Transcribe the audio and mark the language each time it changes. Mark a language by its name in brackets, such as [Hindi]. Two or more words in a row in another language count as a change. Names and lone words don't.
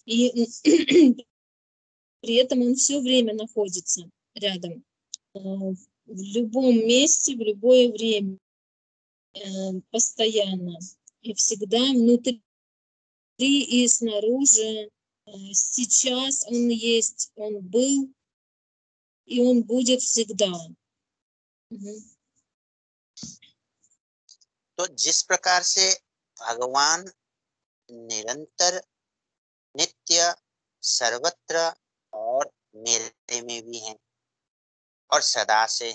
[Russian] И при этом Он все время находится рядом, в любом месте, в любое время, постоянно и всегда внутри и снаружи. Сейчас Он есть, Он был, и Он будет всегда. [Hindi] तो जिस प्रकार से भगवान निरंतर, नित्य, सर्वत्र और मेरे में भी हैं और सदा से